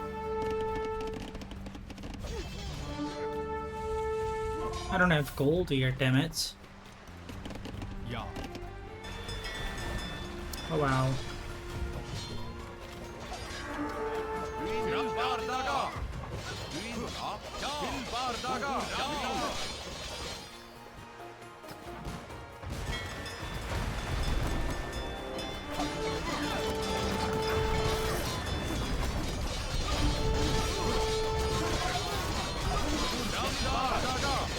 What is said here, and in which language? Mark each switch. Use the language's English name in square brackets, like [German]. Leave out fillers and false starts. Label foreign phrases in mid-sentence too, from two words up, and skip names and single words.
[English] I don't have gold here, damn it. [Icelandic] Ja. [English] Oh wow. [Icelandic] Til Bardaga. Til Bardaga. Ja. Bardaga.